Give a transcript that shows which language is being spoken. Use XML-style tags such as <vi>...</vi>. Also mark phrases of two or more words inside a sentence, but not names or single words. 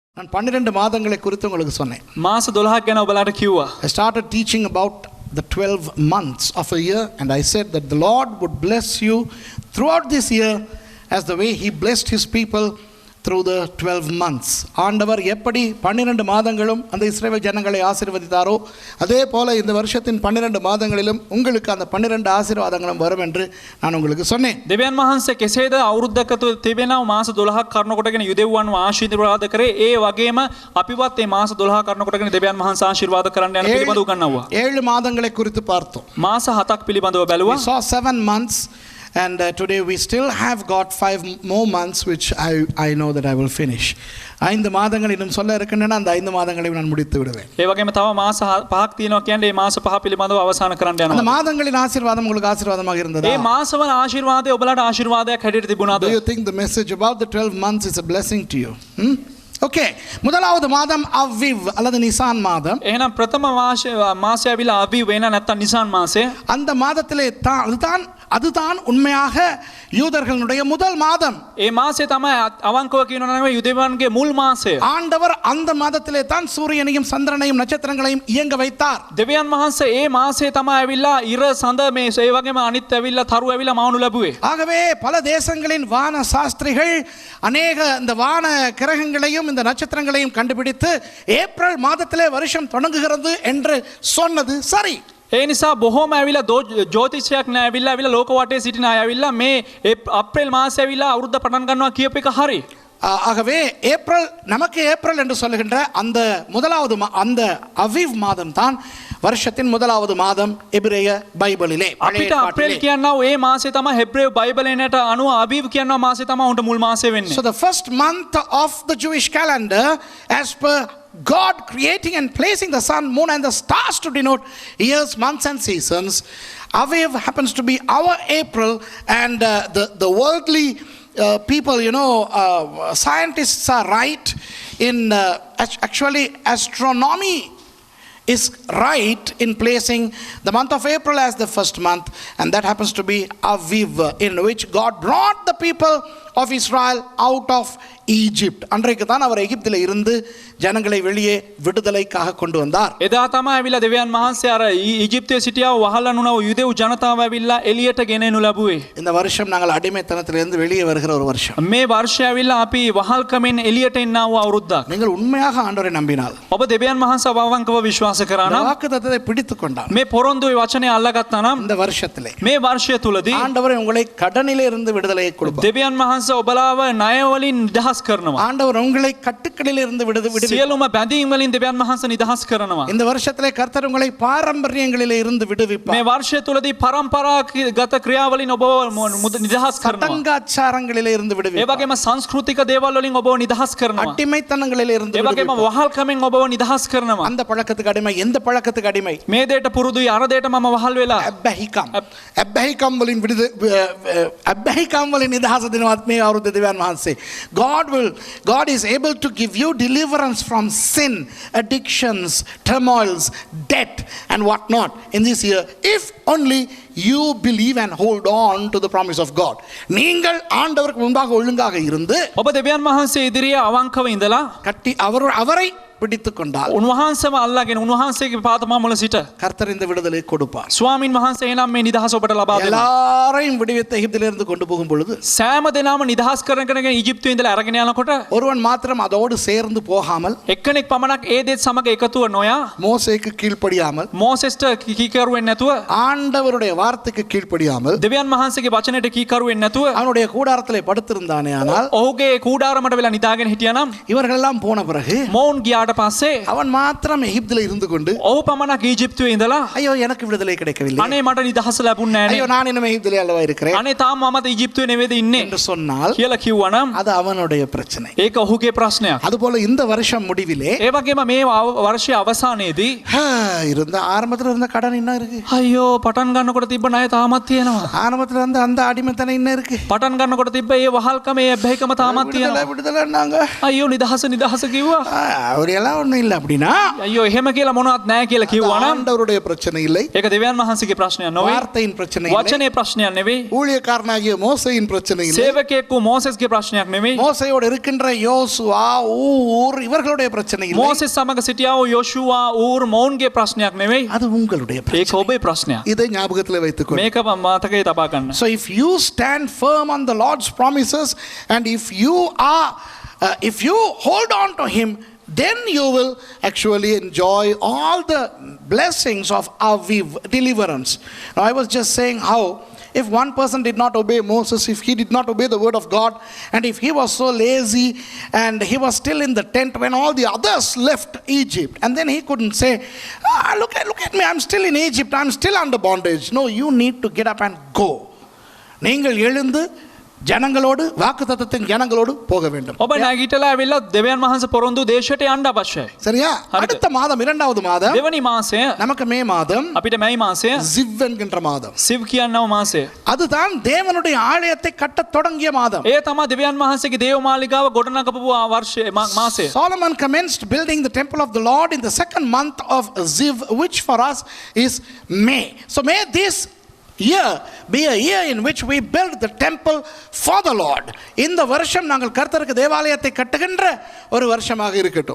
<ta>12 மாதங்களை குறித்து உங்களுக்கு சொன்னேன்.</ta> <si>මාස 12ක් ගැන ඔබලාට කිව්වා.</si> <en>I started teaching about the 12 months of a year, and I said that the Lord would bless you throughout this year as the way he blessed his people through the 12 months.</en> <ta>ஆண்டவர் எப்படி 12 மாதங்களும் அந்த இஸ்ரவேல் ஜனங்களை ஆசீர்வதித்தாரோ அதே போல இந்த வருஷத்தின் 12 மாதங்களிலும் உங்களுக்கு அந்த 12 ஆசீர்வாதங்களும் வரும் என்று நான் உங்களுக்கு சொன்னேன்.</ta> <si>දෙවියන් වහන්සේ කෙසේද අවුරුද්දක තිබෙනා මාස 12ක් කරුණ කොටගෙන යුදෙව්වන්ව ආශිර්වාද කරේ ඒ වගේම අපිවත් මේ මාස 12ක් කරුණ කොටගෙන දෙවියන් වහන්සේ ආශිර්වාද කරන්න යන පිළිබඳව උගන්වුවා.</si> <ta>7 மாதங்களை குறித்து பார்த்தோம்.</ta> <si>මාස 7ක් පිළිබඳව බැලුවා.</si> <en>We saw 7 months. And today we still have got 5 more months which I know that I will finish.</en> <ta>5 மாதங்கள் இன்னும் சொல்ல இருக்கின்றன. அந்த 5 மாதங்களையும் நான் முடித்து விடுவேன்.</ta> <si>ඒ වගේම තව මාස 5ක් තියෙනවා කියන්නේ මේ මාස 5 පිළිබඳව අවසන් කරන්න යනවා.</si> <ta>அந்த மாதங்களின் ஆசீர்வாதம் உங்களுக்கு ஆசீர்வாதமாக இருந்ததா?</ta> <si>මේ මාසවල ආශිර්වාදය ඔබලාට ආශිර්වාදයක් හැටියට තිබුණාද?</si> <en>Do you think the message about the 12 months is a blessing to you? Okay.</en> <ta>முதலாவது மாதம் அவ்விவ் அல்லது நிசான் மாதம்.</ta> <si>එහෙනම් ප්‍රථම මාසය ඇවිල්ලා අවිව් වෙන නැත්නම් නිසාන් මාසය.</si> <ta>அந்த மாதத்திலே அதுதான் உண்மையாக யூதர்களுடைய முதல் மாதம்.</ta> <si>ඒ මාසය තමයි අවංකව කියනවා නම් යුදෙවන්ගේ මුල් මාසය.</si> <ta>ஆண்டவர் அந்த மாதத்திலே தான் சூரியனையும் சந்திரனையும் நட்சத்திரங்களையும் இயங்க வைத்தார்.</ta> <si>දෙවියන් වහන්සේ ඒ මාසය තමයි ඇවිල්ලා ඉර සඳ මේ ඒ වගේම අනිත් ඇවිල්ලා තරු ඇවිල්ලා මවනු ලැබුවේ.</si> <ta>ஆகவே பல தேசங்களின் வான சாஸ்திரிகள் அநேக இந்த வான கிரகங்களையும் இந்த நட்சத்திரங்களையும் கண்டுபிடித்து ஏப்ரல் மாதத்திலே வருஷம் தொடங்குகிறது என்று சொன்னது சரி.</ta> <si>ඒ නිසා බොහෝම ඇවිල්ලා ජ්‍යොතිෂයක් නෑ ඇවිල්ලා ලෝක වටේ සිටින අය ඇවිල්ලා මේ අප්‍රේල් මාසය ඇවිල්ලා අවුරුද්ද පටන් ගන්නවා කියප එක හරි.</si> <ta>ஆகவே நமக்கு ஏப்ரல் என்று சொல்லுகின்ற அந்த முதலாவது அந்த அவிவ் மாதம் தான் வருஷத்தின் முதலாவது மாதம் எபிரேய பைபிளிலே.</ta> <si>අපිට අප්‍රේල් කියනවා ඒ මාසය තමයි හෙබ්‍රේය බයිබලයට අනුව අවිව් කියනවා මාසය තමයි උන්ට මුල් මාසය වෙන්නේ.</si> <en>So the first month of the Jewish calendar, as per God creating and placing the sun, moon and the stars to denote years, months and seasons, Aviv happens to be our April, and the worldly people, scientists are right in actually astronomy is right in placing the month of April as the first month, and that happens to be Aviv, in which God brought the people of Israel out of Egypt.</en> <ta>அன்றைக்கு தான் அவர் எகிப்திலே இருந்து ஜனங்களை வெளியே விடுதலைக்காக கொண்டு வந்தார்.</ta> <si>එදා තමයි ඇවිල්ලා දෙවියන් වහන්සේ අර ඊජිප්තයේ සිටියා වහලනුන යුදෙව් ජනතාව ඇවිල්ලා එළියට ගෙනෙනු ලැබුවේ.</si> <ta>இந்த வருஷம் நாங்கள் அடிமைத்தனத்திலிருந்து வெளியே வருகிற ஒரு வருஷம்.</ta> <si>මේ වර්ෂය ඇවිල්ලා අපි වහල්කමෙන් එළියට එන්නා වූ අවුරුද්දක්.</si> <ta>நீங்கள் உண்மையாக ஆண்டவரை நம்பினால்,</ta> <si>ඔබ දෙවියන් වහන්සේ අවංකව විශ්වාස කරා නම්,</si> <ta>வாக்குத்தத்தத்தை பிடித்துக் கொண்டால்,</ta> <si>මේ පොරොන්දුවේ වචනේ අල්ලගත්තා නම්,</si> <ta>இந்த வருஷத்திலே</ta> <si>මේ වර්ෂය තුලදී</si> <ta>ஆண்டவர் உங்களை கடனிலே இருந்து விடுதலையை கொடுப்பார்.</ta> <si>දෙවියන් වහන්සේ ඔබලාව ණය වලින් නිදහස් කරනවා.</si> <ta>ஆண்டவர் உங்களை கட்டுக்களில் இருந்து விடுவிப்பார்.</ta> <si>සියලුම බැඳීම් වලින් දෙවියන් වහන්සේ නිදහස් කරනවා.</si> <ta>இந்த வருஷத்திலே கர்த்தர் உங்களை பாரம்பரியங்களிலே இருந்து விடுவிப்பார்.</ta> <si>මේ වර්ෂය තුලදී පරම්පරාගත ක්‍රියාවලින් ඔබව නිදහස් කරනවා.</si> <ta>சடங்காச்சாரங்களிலே இருந்து விடுவிப்பார்.</ta> <si>ඒ වගේම සංස්කෘතික දේවල් වලින් ඔබව නිදහස් කරනවා.</si> <ta>அடிமைத்தனங்களிலே இருந்து</ta> <si>ඒ වගේම වහල්කමෙන් ඔබව නිදහස් කරනවා.</si> <ta>அந்த பழக்கத்துக்கு அடிமை, எந்த பழக்கத்துக்கு அடிமை?</ta> <si>මේ දෙයට පුරුදුයි, අර දෙයට මම වහල් වෙලා. අබ්බැහිකම් වලින් නිදහස දෙනවත් මේ අවුරුද්ද දෙවියන් වහන්සේ.</si> <en>God is able to give you deliverance from sin, addictions, turmoils, debt and what not in this year, if only you believe and hold on to the promise of God.</en> <ta>நீங்கள் ஆண்டவருக்கு முன்பாக ஒழுங்காக இருந்து</ta> <si>ඔබ දෙවියන් වහන්සේ ඉදිරියේ අවංකව ඉඳලා</si> <ta>கட்டி அவரை பிடித்துக் கொண்டால்,</ta> <si>උන්වහන්සේව අල්ලාගෙන උන්වහන්සේගේ පාදමාමුල සිට</si> <ta>கர்த்தர் இந்த விடுதலை கொடுப்பார்.</ta> <si>ස්වාමින් වහන්සේ එනම් මේ නිදහස ඔබට ලබා දෙනවා.</si> <ta>எல்லாரையும் விடுவித்து எகிப்திலிருந்து கொண்டு போகும் பொழுது</ta> <si>සෑම දෙනාම නිදහස් කරගෙන ඊජිප්තුවේ ඉඳලා අරගෙන යනකොට</si> <ta>ஒருவன் மாத்திரம் அதோடு சேர்ந்து போகாமல்,</ta> <si>එක්කෙනෙක් පමණක් ඒ දේත් සමග එකතුව නොයා,</si> <ta>மோசேக்கு கீழ்ப்படியாமல்,</ta> <si>මෝසෙස්ට කීකරු වෙන්නේ නැතුව,</si> <ta>ஆண்டவருடைய வார்த்தைக்கு கீழ்ப்படியாமல்,</ta> <si>දෙවියන් වහන්සේගේ වචනයට කීකරු වෙන්නේ නැතුව</si> <ta>அவனுடைய கூடாரத்திலே படுத்திருந்தானே ஆனால்,</ta> <si>ඔහුගේ කූඩාරමට වෙලා නිදාගෙන හිටියානම්,</si> <ta>இவர்கள் எல்லாம் போன பிறகு</ta> <si>මොවුන් ගියාට පස්සේ</si> <ta>அவன் மாத்திரம் எகிப்திலே இருந்து கொண்டு,</ta> <si>ඔහු පමණක් ඊජිප්තුවේ ඉඳලා,</si> <ta>ஐயோ எனக்கு விடுதலை கிடைக்கவில்லை,</ta> <si>අනේ මට නිදහස ලැබුණේ නැහැ</si> <ta>ஐயோ</ta> <si>නේ,</si> <ta>நான் இன்னும் எகிப்திலே அல்லவா இருக்கிறேன்,</ta> <si>අනේ තාම මමත් ඊජිප්තුවේ නෙවෙයිද ඉන්නේ</si> <ta>என்று சொன்னால்</ta> <si>කියලා කිව්වනම්</si> <ta>அது அவனுடைய பிரச்சனை.</ta> <si>ඒක ඔහුගේ ප්‍රශ්නයක්.</si> <ta>அதுபோல இந்த வருஷம் முடிவிலே</ta> <si>ඒ වගේම මේ වර්ෂයේ අවසානයේදී</si> <ta>இருந்த ஆரம்பத்துல இருந்த கடன் இன்னும் இருக்கு,</ta> <si>අයියෝ පටන් ගන්නකොට තිබ්බ ණය තාමත් තියෙනවා,</si> <ta>ஆரம்பத்துல இருந்த அந்த அடிமைத்தனம் இன்னும் இருக்கு,</ta> <si>පටන් ගන්නකොට තිබ්බ ඒ වහල්කම ඒ බැහැකම තාමත් තියෙනවා,</si> <ta>விடுதலைன்னாங்க,</ta> <si>අයියෝ නිදහස කිව්වා,</si> <ta>அவர் அப்படியெல்லாம் ஒண்ணும் இல்லை அப்படின்னா</ta> <si>අයියෝ එහෙම කියලා මොනවත් නැහැ කියලා කිව්වනම්</si> <ta>ஆண்டவருடைய பிரச்சனை இல்லை,</ta> <si>ඒක දෙවියන් වහන්සේගේ ප්‍රශ්නයක් නෙවෙයි.</si> <ta>வார்த்தையின் பிரச்சனை இல்லை,</ta> <si>වචනේ ප්‍රශ්නයක් නෙවෙයි.</si> <ta>ஊழியக்காரனாகிய மோசையின் பிரச்சனை இல்லை,</ta> <si>සේවකයෙකු මෝසෙස්ගේ ප්‍රශ්නයක් නෙවෙයි.</si> <ta>மோசையோடு இருக்கின்ற யோசுவா ஊர் இவர்களுடைய பிரச்சனை இல்லை,</ta> <si>මෝසෙස් සමග සිටියා වූ යෝෂුවා ඌර් මොවුන්ගේ ප්‍රශ්නයක් නෙවෙයි.</si> <ta>அது உங்களுடைய</ta> <si>ඒක</si> <ta>பிரச்சனை.</ta> <si>ඔබේ ප්‍රශ්නයක්.</si> <ta>இதை ஞாபகத்தில் வைத்துக்கொள்ளுங்கள்.</ta> <si>මේක මතකයේ තබා ගන්න.</si> <en>So if you stand firm on the Lord's promises and if you hold on to him, then you will actually enjoy all the blessings of Aviv, deliverance. Now I was just saying how if one person did not obey Moses, if he did not obey the word of God, and if he was so lazy and he was still in the tent when all the others left Egypt, and then he couldn't say, look at me, I'm still in Egypt, I'm still under bondage. No, you need to get up and go.</en> <ta>நீங்கள் எழுந்து ஜனங்களோடு வாக்குத்தத்தத்தின் ஜனங்களோடு போக வேண்டும்.</ta> <si>ඔබ නැගිටලා ඇවිල්ලා දෙවියන් වහන්සේ පොරොන්දු දේශයට යන්න අවශ්‍යයි.</si> <ta>சரியா? அடுத்த மாதம் இரண்டாவது மாதம்</ta> <si>දෙවනි මාසය</si> <ta>நமக்கு மே மாதம்,</ta> <si>අපිට මැයි මාසය</si> <ta>ஜிவ் என்கின்ற மாதம்.</ta> <si>සිව් කියනව මාසය.</si> <ta>அதுதான் தேவனுடைய ஆலயத்தை கட்டத் தொடங்கிய மாதம்.</ta> <si>ඒ තමයි දෙවියන් වහන්සේගේ දේව මාලිගාව ගොඩනගපු වර්ෂය මාසය.</si> <en>Solomon commenced building the temple of the Lord in the second month of Ziv, which for us is May. So may this year be a year in which we build the temple for the Lord.</en> <ta>இந்த வருஷம் நாங்கள் கர்த்தருக்கு தேவாலயத்தை கட்டுகின்ற ஒரு வருஷமாக இருக்கட்டும்.</ta>